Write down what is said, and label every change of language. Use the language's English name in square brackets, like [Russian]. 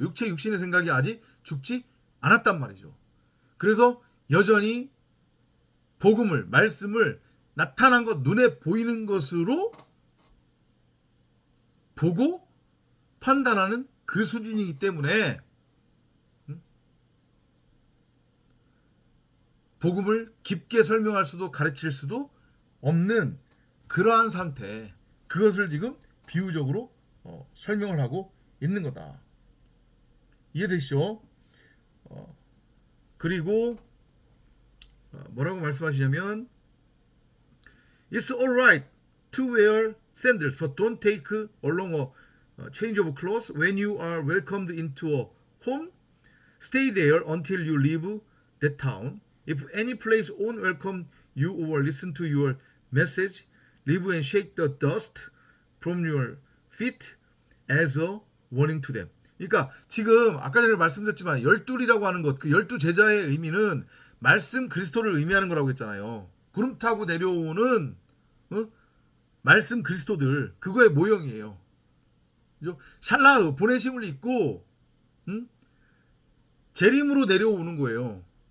[Korean] 육신의 생각이 아직 죽지 않았단 말이죠. 그래서 여전히 복음을, 말씀을 나타난 것, 눈에 보이는 것으로 보고 판단하는 그 수준이기 때문에 복음을 깊게 설명할 수도 가르칠 수도 없는 그러한 상태, 그것을 지금 비유적으로 설명을 하고 있는 거다. 이해되시죠? 그리고 뭐라고 말씀하시냐면 [English] It's alright to wear sandals, but don't take along a change of clothes when you are welcomed into a home. Stay there until you leave that town. If any place won't welcome you or listen to your message, leave and shake the dust from your feet as a warning to them. [Korean] 그러니까 지금 아까 전에 말씀드렸지만 12이라고 하는 것, 그 12제자의 의미는 말씀 그리스도를 의미하는 거라고 했잖아요. 구름 타고 내려오는 말씀 그리스도들, 그거의 모형이에요. 그죠? 샬라흐, 보내심을 입고 재림으로 내려오는 거예요.